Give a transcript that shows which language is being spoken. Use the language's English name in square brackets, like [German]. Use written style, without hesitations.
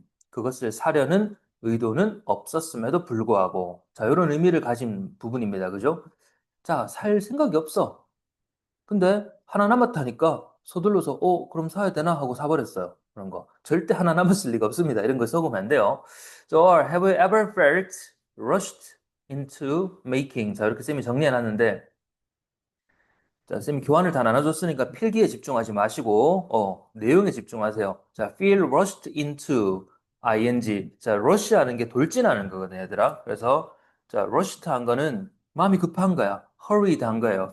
[Korean] 그것을 사려는 의도는 없었음에도 불구하고. 자, 이런 의미를 가진 부분입니다. 그죠? 자, 살 생각이 없어. 근데 하나 남았다니까 서둘러서 그럼 사야 되나 하고 사버렸어요. 그런 거. 절대 하나 남았을 리가 없습니다. 이런 거 써보면 안 돼요. [English] So, have you ever felt rushed into making? [Korean] 자, 이렇게 쌤이 정리해놨는데, 자, 쌤이 교환을 다 나눠줬으니까 필기에 집중하지 마시고, 내용에 집중하세요. [English] 자, feel rushed into ing. [Korean] 자, rush 하는 게 돌진하는 거거든요, 얘들아. 그래서, 자, rushed 한 거는 마음이 급한 거야. hurried 한 거예요.